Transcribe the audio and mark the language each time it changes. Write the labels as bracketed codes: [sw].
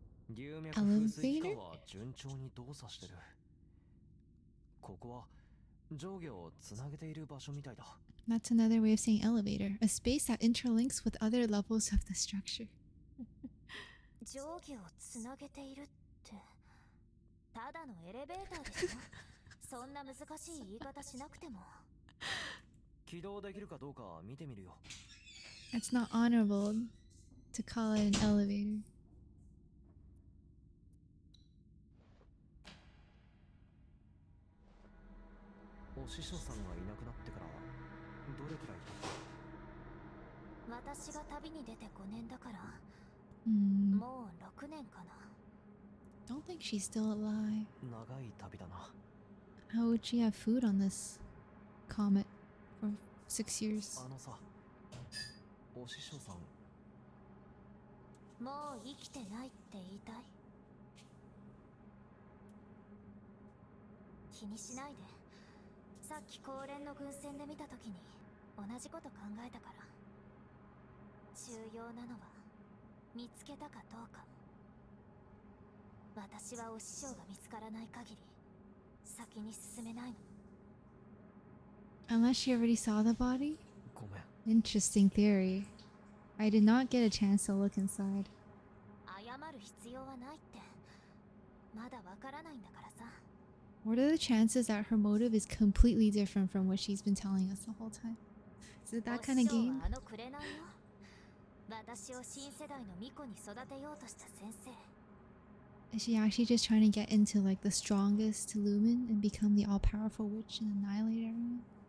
[ja] 流脈風水機関は順調に動作してる。ここは上下をつなげている場所みたいだ。 [en] That's another way of saying elevator. A space that interlinks with other levels of the structure. [ja] 上下をつなげているってただのエレベーターでしょそんな難しい言い方しなくても起動できるかどうか見てみるよ。 [en] It's not honorable to call it an elevator. [ja] お師匠さんがいなくなってからどれくらい経った？私が旅に出て5年だから、 Hmm. もう6年かな。 [en] Don't think she's still alive. [ja] 長い旅だな。 [en] How would she have food on this comet for 6 years? [ja] あのさ、お師匠さん。もう生きてないって言いたい？気にしないで。さっき高連の軍船で見た時に同じこと考えたから。重要なのは見つけたかどうか。私はお師匠が見つからない限り先に進めないの。 [en] Unless she already saw the body? [ja] ごめん。 [en] Interesting theory. I did not get a chance to look inside. [ja] 謝る必要はないって。まだわからないんだからさ。 [en] What are the chances that her motive is completely different from what she's been telling us the whole time? Is it that kind of [ja] お師匠 [en] game? [ja] はあの紅よ。私を新世代の巫女に育てようとした先生。 [en] Is she actually just trying to get into like the strongest lumen and become the all-powerful witch and annihilate everyone?